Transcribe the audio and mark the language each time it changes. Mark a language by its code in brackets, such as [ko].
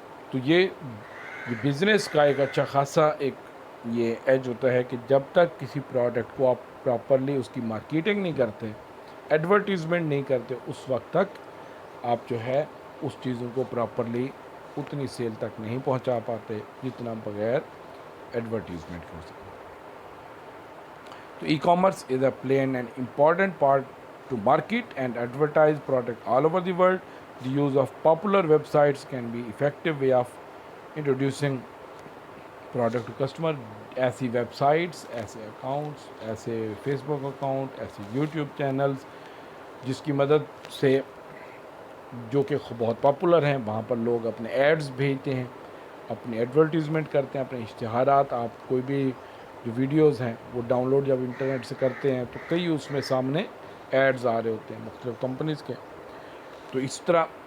[ur] تو یہ بزنس کا ایک اچھا خاصا ایک یہ ایج ہوتا ہے کہ جب تک کسی پروڈکٹ کو آپ پراپرلی اس کی مارکیٹنگ نہیں کرتے، ایڈورٹیزمنٹ نہیں کرتے، اس وقت تک آپ جو ہے اس چیزوں کو پراپرلی اتنی سیل تک نہیں پہنچا پاتے جتنا بغیر ایڈورٹیزمنٹ کر سکتے۔ تو [en] E commerce is a play an important part to market and advertise product all over the world. The use of popular websites can be effective way of introducing product to customer. [ur] ایسی web sites, ایسے accounts, ایسے face بک account, ایسے YouTube channels جس کی مدد سے جو کہ بہت پاپولر ہیں، وہاں پر لوگ اپنے ایڈز بھیجتے ہیں، اپنی ایڈورٹیزمنٹ کرتے ہیں، اپنے اشتہارات۔ آپ کوئی بھی جو ویڈیوز ہیں وہ ڈاؤن لوڈ جب انٹرنیٹ سے کرتے ہیں تو کئی اس میں سامنے ایڈز آ رہے ہوتے ہیں مختلف کمپنیز کے۔ تو اس طرح